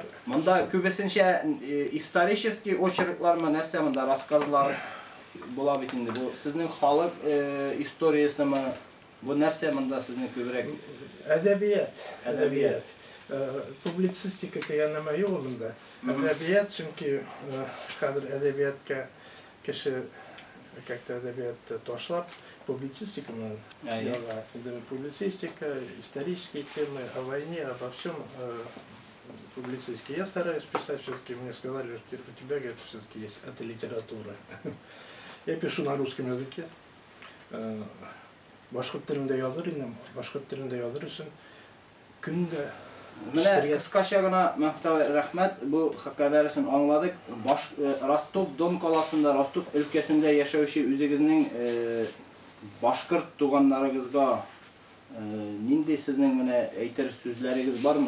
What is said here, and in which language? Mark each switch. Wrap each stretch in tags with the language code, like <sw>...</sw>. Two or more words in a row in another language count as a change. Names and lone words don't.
<tt>Монда күбесенчә исторический очерклармы, нәрсә монда рассказлар була бит инде. Бу сезнең халык историясымы, бу нәрсә монда сезнең күбрәк? Әдәбият.</tt> <ba>Публицистика дигән нәмә юк монда. Әдәбият, чөнки хәзер әдәбиятка кеше как-то әдәбиятты ташлап, публицистика менән яза. Публицистика,</ba> <ru>исторические темы о войне, обо всем публицистики. Я стараюсь писать все-таки, мне сказали, что у тебя, говорит, все-таки есть это литература. Я пишу на русском языке.</ru> <ba>Башкорт телендә языр идем, башкорт телендә языр өчен көнгә</ba> <tt>Менә кыскача гына Мәхмүт рәхмәт, бу хакыйкатен аңладык. Ростов-Дон каласында, Ростов өлкәсендә яшәүче үзегезнең башкорт туганнарыгызга нинди сезнең менә әйтер сүзләрегез бармы?</tt>